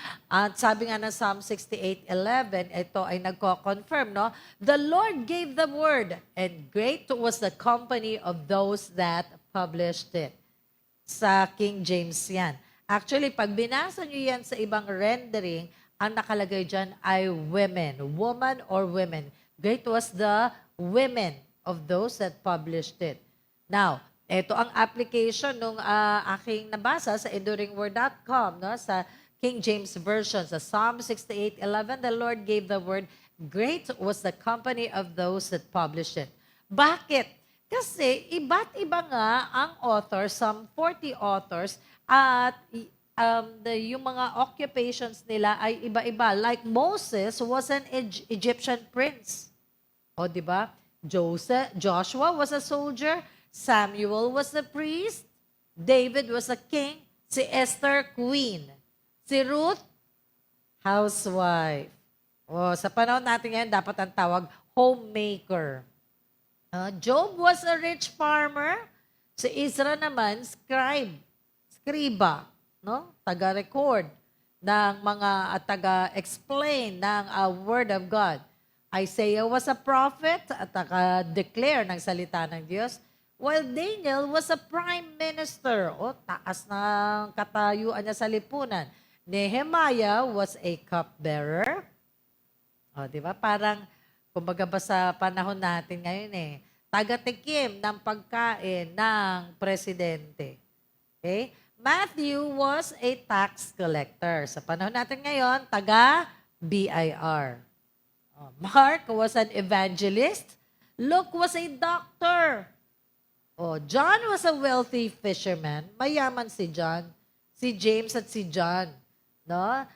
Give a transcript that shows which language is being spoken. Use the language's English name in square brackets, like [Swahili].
[Filipino] At sabi nga ng Psalm 68:11, ito ay nagko-confirm, no? [English] The Lord gave the word, and great was the company of those that published it. [Filipino] Sa King James yan. Actually, pag binasa nyo yan sa ibang rendering, ang nakalagay dyan ay women, woman or women. [English] Great was the women of those that published it. [Filipino] Now, ito ang application nung aking nabasa sa enduringword.com, no? [English] Sa King James Version, sa Psalm 68:11, the Lord gave the word, great was the company of those that published it. [Filipino] Bakit? Kasi iba't iba nga ang authors, [English] some 40 authors, [Filipino] at yung mga occupations nila ay iba-iba. [English] Like Moses was an Egyptian prince. [Filipino] O, di ba? [English] Joshua was a soldier. Samuel was a priest. David was a king. [Filipino] Si Esther, queen. Si Ruth, housewife. O, sa panahon natin ngayon, dapat ang tawag homemaker. [English] Job was a rich farmer. [Filipino] Si Ezra naman, scriba, no? Taga-record ng mga at taga-explain ng Word of God. [English] Isaiah was a prophet [Filipino] at taga-declare ng salita ng Diyos, [English] while Daniel was a prime minister. [Filipino] O, taas ng katayuan niya sa lipunan. [English] Nehemiah was a cupbearer. [Filipino] O, di ba? Parang, kumbaga ba sa panahon natin ngayon taga-tikim ng pagkain ng presidente. [English] Okay? Matthew was a tax collector. [Filipino] Sa panahon natin ngayon, taga-BIR. [English] Mark was an evangelist. Luke was a doctor. John was a wealthy fisherman. [Filipino] Mayaman si John. Si James at si John. No?